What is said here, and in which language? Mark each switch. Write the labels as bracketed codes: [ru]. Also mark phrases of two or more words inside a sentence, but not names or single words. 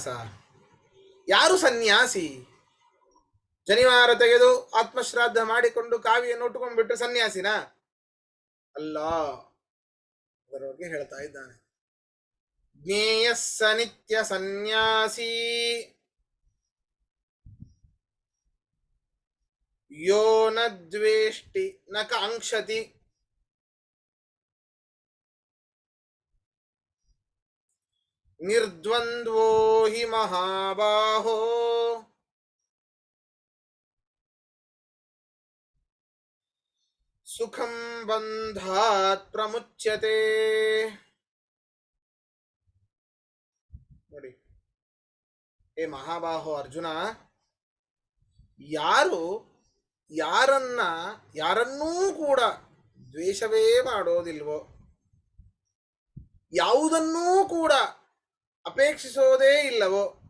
[kn] ಯಾರು ಸನ್ಯಾಸಿ? ಶನಿವಾರ ತೆಗೆದು ಆತ್ಮಶ್ರಾದ್ದ ಮಾಡಿಕೊಂಡು ಕಾವಿಯನ್ನು ಉಟ್ಟುಕೊಂಡ್ಬಿಟ್ರೆ ಸನ್ಯಾಸಿನ ಅಲ್ಲ. ಅದರ ಬಗ್ಗೆ ಹೇಳ್ತಾ ಇದ್ದಾನೆ. [sa] ಜ್ಞೇಯ ಸ ನಿತ್ಯ ಸನ್ಯಾಸಿ ಯೋ ನ ದ್ವೇಷ್ಟಿ ನ ಕಾಂಕ್ಷತಿ ನಿರ್ದ್ವಂದ್ವೋ ಹಿ ಮಹಾಬಾಹೋ ಸುಖಂ ಬಂಧಾತ್ ಪ್ರಮುಚ್ಯತೆ. [kn] ನೋಡಿ, ಏ ಮಹಾಬಾಹೋ ಅರ್ಜುನ, ಯಾರನ್ನೂ ಕೂಡ ದ್ವೇಷವೇ ಮಾಡೋದಿಲ್ವೋ, ಯಾವುದನ್ನೂ ಕೂಡ ಅಪೇಕ್ಷಿಸೋದೇ ಇಲ್ಲವೋ,